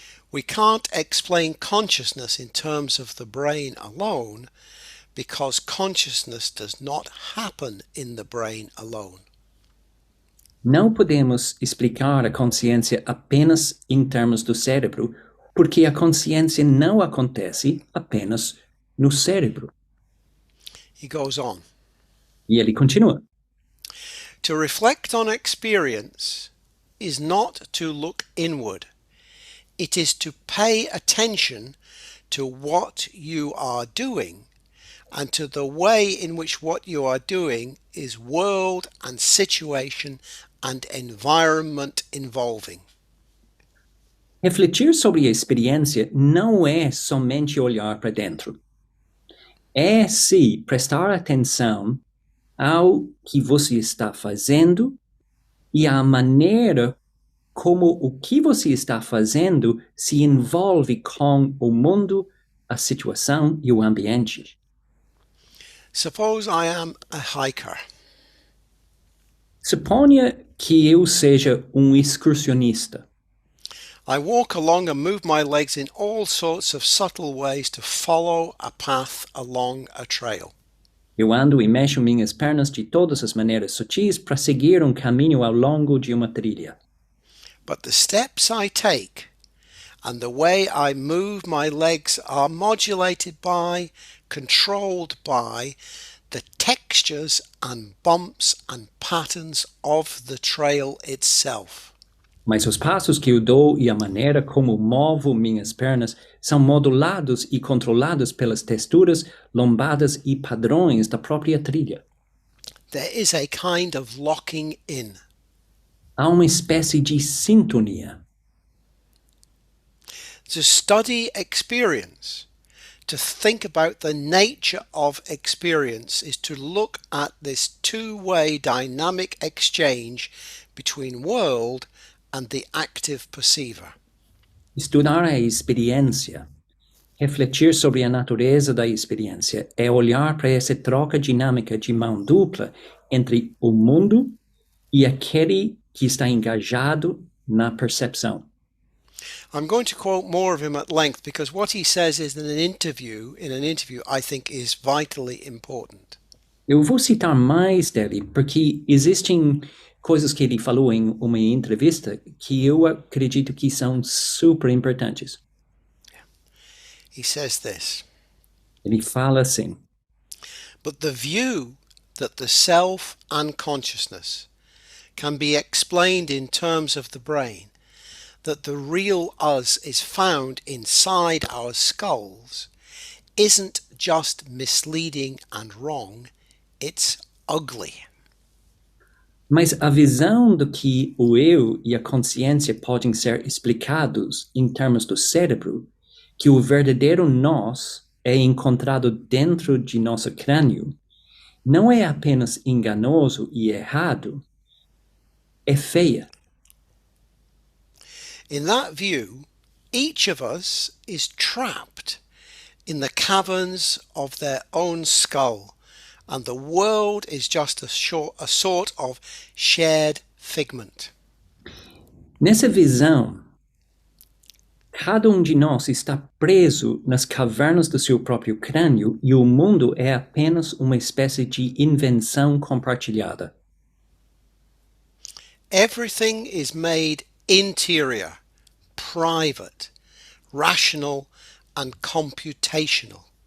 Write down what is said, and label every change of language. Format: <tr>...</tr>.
<en>We can't explain consciousness in terms of the brain alone because consciousness does not happen in the brain alone.</en> <pt>Não podemos explicar a consciência apenas em termos do cérebro, porque a consciência não acontece apenas no cérebro.</pt> <en>He goes on.</en> <pt>E ele continua.</pt> <en>To reflect on experience is not to look inward. It is to pay attention to what you are doing and to the way in which what you are doing is world and situation and environment involving.</en> <pt>Refletir sobre a experiência não é somente olhar para dentro. É, sim, prestar atenção ao que você está fazendo e à maneira como o que você está fazendo se envolve com o mundo, a situação e o ambiente.</pt> <en>Suppose I am a hiker.</en> <pt>Suponha que eu seja excursionista.</pt> <en>I walk along and move my legs in all sorts of subtle ways to follow a path along a trail.</en> <pt>Eu ando e mexo minhas pernas de todas as maneiras sutis para seguir caminho ao longo de uma trilha.</pt> <en>But the steps I take and the way I move my legs are modulated by, controlled by, the textures and bumps and patterns of the trail itself.</en> <pt>Mas os passos que eu dou e a maneira como movo minhas pernas são modulados e controlados pelas texturas, lombadas e padrões da própria trilha.</pt> <en>There is a kind of locking in.</en> <pt>Há uma espécie de sintonia.</pt> <en>To study experience, to think about the nature of experience is to look at this two-way dynamic exchange between world and the active perceiver.</en> <pt>Estudar a experiência, refletir sobre a natureza da experiência é olhar para essa troca dinâmica de mão dupla entre o mundo e aquele que está engajado na percepção.</pt> <en>I'm going to quote more of him at length because what he says is in an interview, I think is vitally important.</en> <pt>Eu vou citar mais dele porque existem coisas que ele falou em uma entrevista que eu acredito que são super importantes.</pt> <en>He says this:</en> <pt>Ele fala assim:</pt> <en>but the view that the self and consciousness can be explained in terms of the brain, that the real us is found inside our skulls, isn't just misleading and wrong, it's ugly.</en> <pt>Mas a visão do que o eu e a consciência podem ser explicados em termos do cérebro, que o verdadeiro nós é encontrado dentro de nosso crânio, não é apenas enganoso e errado, é feia.</pt> <en>In that view, each of us is trapped in the caverns of their own skull, and the world is just a sort of shared figment.</en> <pt>Nessa visão, cada de nós está preso nas cavernas do seu próprio crânio e o mundo é apenas uma espécie de invenção compartilhada.</pt> <en>Everything is made interior, private, rational and computational.</en>